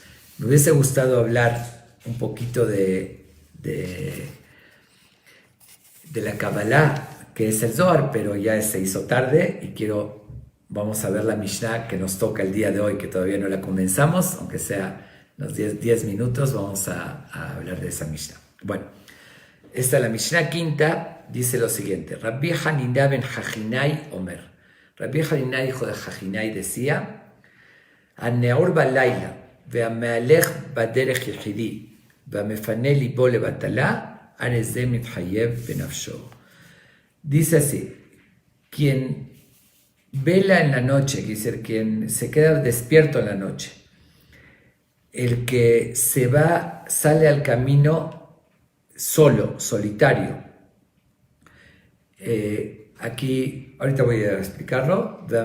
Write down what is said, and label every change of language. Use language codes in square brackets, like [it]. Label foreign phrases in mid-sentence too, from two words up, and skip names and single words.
[es] Me hubiese gustado hablar un poquito de la Kabbalah, que es el Zohar, pero ya se hizo tarde y vamos a ver la Mishnah que nos toca el día de hoy, que todavía no la comenzamos, aunque sea unos 10 minutos, vamos a hablar de esa Mishnah. Bueno, esta es la Mishnah quinta, dice lo siguiente: [he] רבי חנינא בן חכינאי אומר. [es] Rabbi Hanina, hijo de Hajinai, decía: [he] הנעור בלילה והמהלך בדרך יחידי והמפנה לבו לבטלה הרי זה מתחייב בנפשו. [es] Dice así: quien vela en la noche, quiere decir, quien se queda despierto en la noche, el que sale al camino solo, solitario. Aquí, ahorita voy a explicarlo.